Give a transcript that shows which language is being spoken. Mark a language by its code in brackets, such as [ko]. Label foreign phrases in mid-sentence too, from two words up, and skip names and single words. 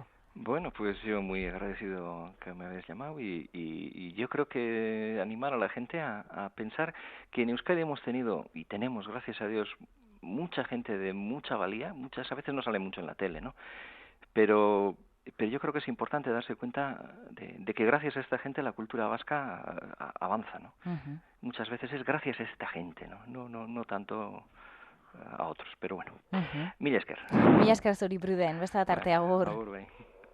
[es] Bueno, pues yo muy agradecido que me hayas llamado y yo creo que animar a la gente a pensar que en Euskadi hemos tenido y tenemos, gracias a Dios, mucha gente de mucha valía, muchas a veces no sale mucho en la tele, ¿no? Pero pero yo creo que es importante darse cuenta de que gracias a esta gente la cultura vasca avanza, ¿no? Uh-huh. Muchas veces es gracias a esta gente, ¿no? No tanto a otros, pero bueno. Uh-huh. [eu] Mila esker. Mila esker zuri, Pruden, beste bat arte, [es] Vale, [eu] agur. agur bai.